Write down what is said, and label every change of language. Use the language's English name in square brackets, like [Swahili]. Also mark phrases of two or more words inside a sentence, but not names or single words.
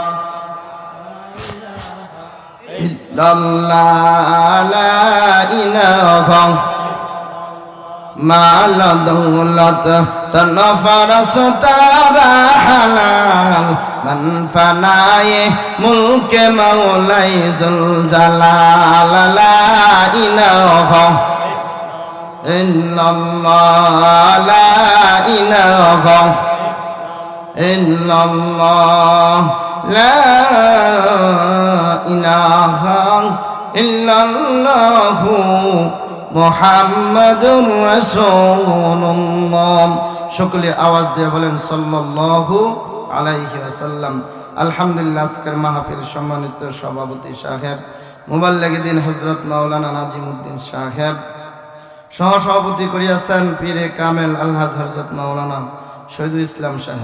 [Arabic] الا اللہ لا الہ [Urdu] مال دولت تن فرس تارا حلال من فنائے ملک مولائی ذوالجلال [Arabic] لا الہ الا اللہ لا الہ الا اللہ لا الہ الا اللہ محمد رسول الله. [Bangla] সকলে আওয়াজ দিয়ে বলেন [Arabic] صلى الله عليه وسلم. [Bangla] আলহামদুলিল্লাহ আজকের মাহফিল সম্মানিত সভাপতি সাহেব মুবাল্লিগিদ্দিন হযরত মাওলানা নাজিমউদ্দিন সাহেব, সহসভাপতি করিয়াছেন পীরে কামেল আলহাজ হযরত মাওলানা শহীদুল ইসলাম সাহেব।